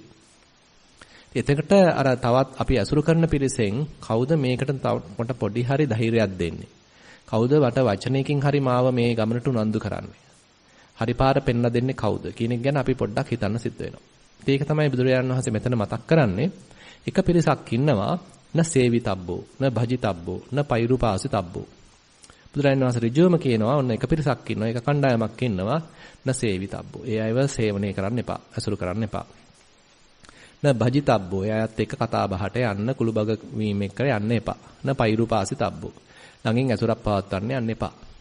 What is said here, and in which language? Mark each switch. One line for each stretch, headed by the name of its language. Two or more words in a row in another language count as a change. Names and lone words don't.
Sinhala: එතකොට අර තවත් අපි අසුරු කරන පිරිසෙන් කවුද මේකට තවට පොඩි හරි ධෛර්යයක් දෙන්නේ? කවුද වට වචනයකින් හරි මාව මේ ගමනට උනන්දු කරන්නේ? හරි පාර පෙන්ලා දෙන්නේ කවුද කියන එක ගැන අපි පොඩ්ඩක් හිතන්න සිද්ධ වෙනවා. ඒක තමයි බුදුරජාණන් වහන්සේ මෙතන මතක් කරන්නේ. එක පිරිසක් ඉන්නවා
Pali: න සේවිතබ්බෝ න භජිතබ්බෝ න පෛරුපාසිතබ්බෝ.
Sinhala: බුදුරජාණන් වහන්සේ ඍජුවම කියනවා ඔන්න එක පිරිසක් ඉන්නවා, එක කණ්ඩායමක් ඉන්නවා
Pali: න සේවිතබ්බෝ.
Sinhala: ඒ අයව සේවනය කරන්න එපා, අසුරු කරන්න එපා.
Pali: න භජිතබ්බෝ.
Sinhala: ඒ අයත් එක්ක කතා බහට යන්න, කුළු බග වීම එක්ක යන්න එපා.
Pali: න පෛරුපාසිතබ්බෝ.
Sinhala: ළඟින් ඇසුරක් පවත්වන්න යන්න එපා.